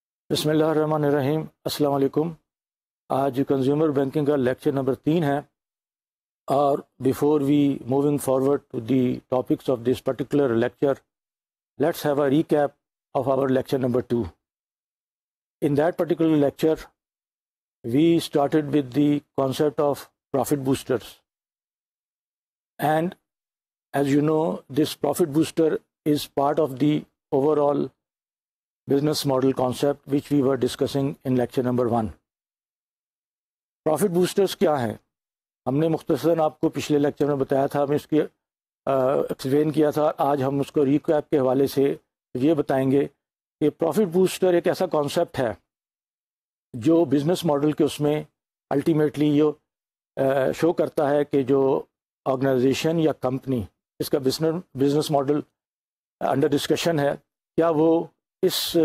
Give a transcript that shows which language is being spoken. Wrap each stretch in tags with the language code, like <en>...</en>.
<ur>بسم اللہ الرحمن الرحیم۔ السلام علیکم۔ آج کنزیومر بینکنگ کا لیکچر نمبر 3 ہے، اور</ur> <en>Before we moving forward to the topics of this particular lecture, let's have a recap of our lecture number 2۔ In that particular lecture, we started with the concept of profit boosters. And as you know, this profit booster is part of the overall business model concept which we were discussing in lecture number 1.</en> <ur>Profit boosters کیا ہیں؟ ہم نے مختصراً آپ کو پچھلے lecture میں بتایا تھا، ہم اس کی ایکسپلین کیا تھا۔ آج ہم اس کو ریکیپ کے حوالے سے یہ بتائیں گے کہ پروفٹ بوسٹر ایک ایسا کانسیپٹ ہے جو بزنس ماڈل کے اس میں الٹیمیٹلی یہ شو کرتا ہے کہ جو آرگنائزیشن یا کمپنی اس کا بزنس ماڈل انڈر ڈسکشن ہے، کیا وہ اس</ur>